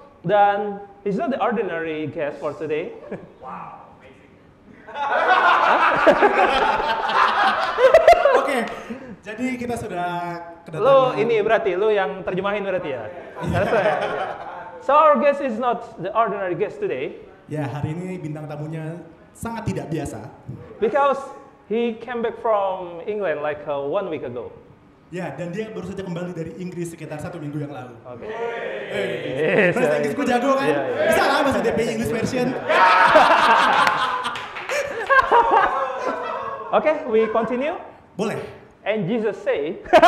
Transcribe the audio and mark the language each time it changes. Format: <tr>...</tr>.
<id>Dan</id> <en>he's not the ordinary guest for today. Wow, amazing.</en> <id>Oke, jadi kita sudah kedatangan. Lo ini berarti, lo yang terjemahin berarti ya?</id> <en>So our guest is not the ordinary guest today.</en> <id>Ya, hari ini bintang tamunya sangat tidak biasa.</id> <en>Because he came back from England like 1 week ago.</en> <id>Ya, dan dia baru saja kembali dari Inggris sekitar 1 minggu yang lalu. Oke. Bahasa Inggris gue jago kan? Bisa lah bahasa DPI</id> <en>English version. Okay, we continue.</en> <id>Boleh.</id> <en>And Jesus say,</en>